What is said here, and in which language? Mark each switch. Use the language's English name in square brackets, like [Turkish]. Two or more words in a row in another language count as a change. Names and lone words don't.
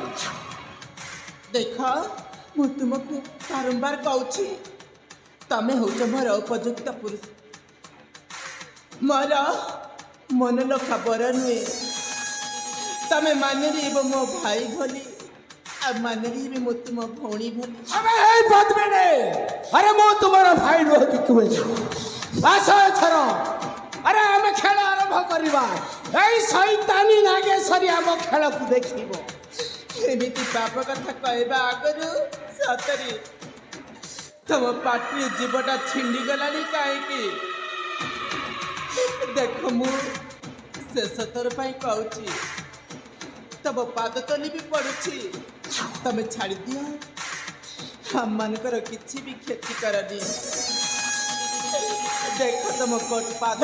[Odia] ଦେଖ ମୁଁ ତୁମକୁ ବାରମ୍ବାର କହୁଛି ତମେ ହେଉଛ ମୋର ଉପଯୁକ୍ତ ପୁରୁଷ ମୋର ମନଲୋଖା ବର ନୁହେଁ ତମେ ମାନେରିବ ମୋ ଭାଇ ଭଳି ଆଉ ମାନେରିବ ମୁଁ ତୁମ ଭଉଣୀ ଭଳି ଆରେ ଏଇ ପଦ୍ମିନୀ ଆରେ ମୁଁ ତୁମର ଭାଇ ନୁହେଁ କି କୁହେ ଆସ ଏଥର ଆରେ ଆମେ ଖେଳ ଆରମ୍ଭ କରିବା ଏଇ ଶୟତାନୀ ନାଗେଶ୍ୱରୀ ଆମ ଖେଳକୁ ଦେଖିବ ଏମିତି ପାପ କଥା କହିବା ଆଗରୁ ସତରେ ତମ ପାଟିରେ ଜୀବଟା ଛିଣ୍ଡିଗଲାଣି କାହିଁକି ଦେଖ ମୁଁ ଶେଷ ଥର ପାଇଁ କହୁଛି ତମ ପାଦ ତଳି ବି ପଡୁଛି ତମେ ଛାଡ଼ିଦିଅ ଆମମାନଙ୍କର କିଛି ବି କ୍ଷତି କରନି ଦେଖ ତମ ପାଦ